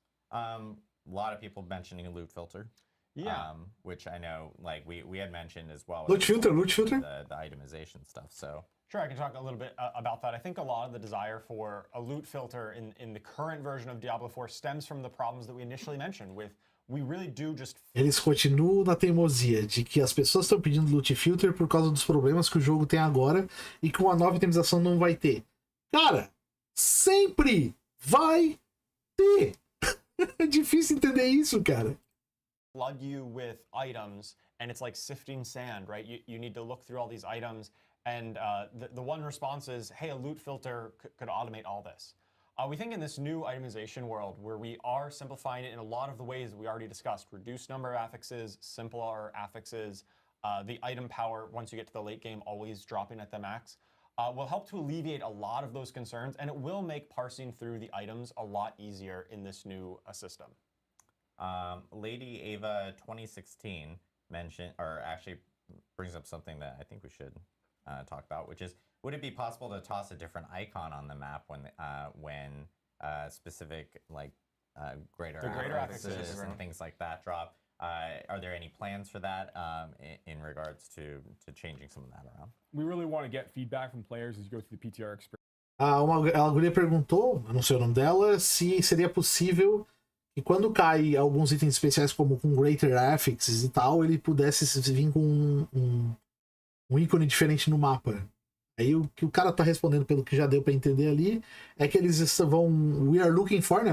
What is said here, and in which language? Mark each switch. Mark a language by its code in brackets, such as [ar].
[en] A lot of people mentioning a loot filter. Yeah. Which I know, like we had mentioned as well. Loot filter. The itemization stuff. So sure, I can talk a little bit about that. I think a lot of the desire for a loot filter in the current version of Diablo 4 stems from the problems that we initially mentioned with we really do just. [pt] Eles continuam na teimosia de que as pessoas estão pedindo loot filter por causa dos problemas que o jogo tem agora e que uma nova itemização não vai ter. Cara, sempre vai ter. É difícil entender isso, cara. [en] Flood you with items, and it's like sifting sand, right? You need to look through all these items, and the one response is, hey, a loot filter could automate all this. We think in this new itemization world, where we are simplifying it in a lot of the ways we already discussed, reduced number of affixes, simpler affixes, the item power, once you get to the late game, always dropping at the max, will help to alleviate a lot of those concerns, and it will make parsing through the items a lot easier in this new system. Lady Ava 2016 mentioned, or actually brings up something that I think we should talk about, which is, would it be possible to toss a different icon on the map when specific like greater affixes and things like that drop? Are there any plans for that in regards to changing some of that around? We really want to get feedback from players as you go through the PTR experience. [pt] A guria perguntou, eu não sei o nome dela, se seria possível que quando cai alguns itens especiais como com greater affixes e tal, ele pudesse vir com um ícone diferente no mapa. Aí o que o cara tá respondendo, pelo que já deu pra entender ali, é que eles vão... [en] We are looking for, [pt] né?